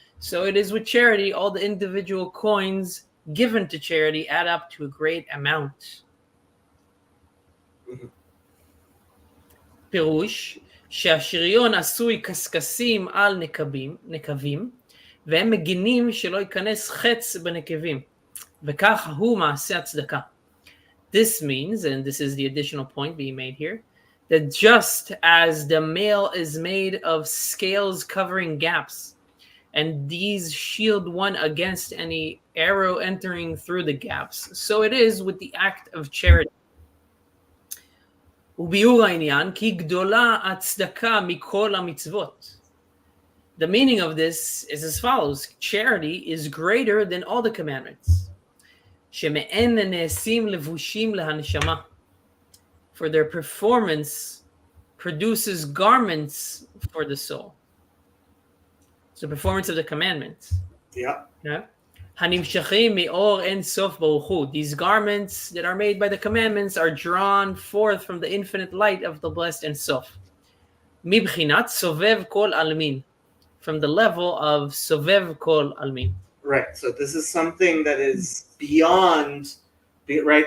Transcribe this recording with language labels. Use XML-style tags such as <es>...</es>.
<en>So it is with charity, all the individual coins given to charity add up to a great amount.</en> <he>פירוש שהשריון עשוי קשקשים על נקבים, והם מגינים שלא ייכנס חץ בנקבים, וכך הוא מעשה הצדקה.</he> <en>This means, and this is the additional point being made here, that just as the mail is made of scales covering gaps, and these shield one against any arrow entering through the gaps, so it is with the act of charity.</en> <he>וביאור העניין, כי גדולה הצדקה מכל המצוות.</he> <en>The meaning of this is as follows: charity is greater than all the commandments.</en> <he>שמעין נעשים לבושים להנשמה.</he> <en>For their performance produces garments for the soul. It's the performance of the commandments. Yeah.</en> <he>הנמשכים מאור אין סוף ברוך הוא.</he> <en>These garments that are made by the commandments are drawn forth from the infinite light of the blessed Ein Sof.</en> <he>מבחינת סובב כל עלמין.</he> <en>From the level of</en> <he>סובב כל עלמין.</he> <en>Right. So this is something that is beyond, right?</en>